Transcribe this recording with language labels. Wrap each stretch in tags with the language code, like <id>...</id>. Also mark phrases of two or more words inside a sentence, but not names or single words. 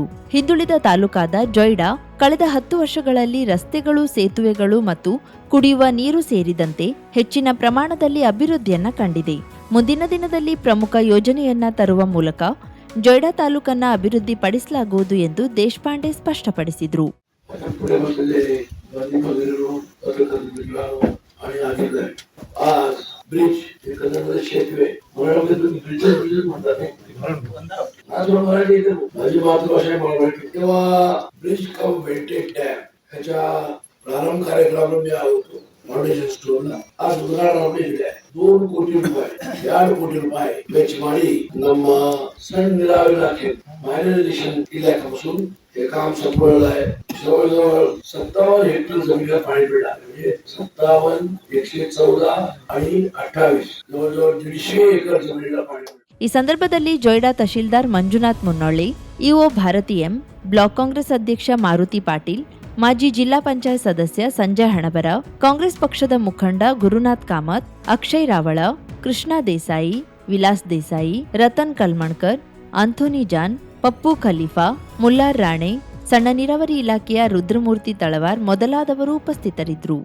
<kn>ಹಿಂದುಳಿದ ತಾಲೂಕಾದ ಜೊಯ್ಡಾ ಕಳೆದ 10 ವರ್ಷಗಳಲ್ಲಿ ರಸ್ತೆಗಳು, ಸೇತುವೆಗಳು ಮತ್ತು ಕುಡಿಯುವ ನೀರು ಸೇರಿದಂತೆ ಹೆಚ್ಚಿನ ಪ್ರಮಾಣದಲ್ಲಿ ಅಭಿವೃದ್ಧಿಯನ್ನ ಕಂಡಿದೆ. ಮುಂದಿನ ದಿನದಲ್ಲಿ ಪ್ರಮುಖ ಯೋಜನೆಯನ್ನ ತರುವ ಮೂಲಕ ಜೊಯ್ಡಾ ತಾಲೂಕನ್ನ ಅಭಿವೃದ್ಧಿ ಪಡಿಸಲಾಗುವುದು ಎಂದು ದೇಶಪಾಂಡೆ ಸ್ಪಷ್ಟಪಡಿಸಿದರು.</kn> <mr>ब्रिज शेतवे ब्रिज म्हणतात माझी मातृभाषा मराठी. तेव्हा</mr> <en>bridge cum welded dam</en> <mr>ह्याच्या प्रारंभ कार्यक्रमाला मी आलो होतो</mr> <en>foundation storla.</en> <mr>आज उद्घाटन</mr> <kn>ಇದೆ. 2 ಕೋಟಿ ರೂಪಾಯಿ 2 ಕೋಟಿ ರೂಪಾಯಿ ವೆಚ್ಚ ಮಾಡಿ ನಮ್ಮ ಸಣ್ಣ ನೀರಾವರಿ ಇಲಾಖೆ</kn> <mr>मायनरायझेशन इलाक्यापासून हे काम संपवलेलं आहे. जवळजवळ 57 हेक्टर जमिनीला पाणी मिळालं. म्हणजे 57, 114 आणि 28 जवळजवळ 150 एकर जमिनीला पाणी.</mr> <kn>ಈ ಸಂದರ್ಭದಲ್ಲಿ ಜೊಯ್ಡಾ ತಹಶೀಲ್ದಾರ್ ಮಂಜುನಾಥ್ ಮುನ್ನೊಳ್ಳಿ, ಇಒ ಭಾರತಿ ಎಂ, ಬ್ಲಾಕ್ ಕಾಂಗ್ರೆಸ್ ಅಧ್ಯಕ್ಷ ಮಾರುತಿ ಪಾಟೀಲ್, ಮಾಜಿ ಜಿಲ್ಲಾ ಪಂಚಾಯತ್ ಸದಸ್ಯ ಸಂಜಯ್ ಹಣಬರ, ಕಾಂಗ್ರೆಸ್ ಪಕ್ಷದ ಮುಖಂಡ ಗುರುನಾಥ್ ಕಾಮತ್, ಅಕ್ಷಯ್ ರಾವಳ, ಕೃಷ್ಣ ದೇಸಾಯಿ, ವಿಲಾಸ್ ದೇಸಾಯಿ, ರತನ್ ಕಲ್ಮಣ್ಕರ್, ಆಂಥೋನಿ ಜಾನ್, ಪಪ್ಪು ಖಲೀಫಾ, ಮುಲ್ಲಾರ್ ರಾಣೆ, ಸಣ್ಣ ನೀರಾವರಿ ಇಲಾಖೆಯ ರುದ್ರಮೂರ್ತಿ ತಳವಾರ್ ಮೊದಲಾದವರು ಉಪಸ್ಥಿತರಿದ್ದರು.</kn>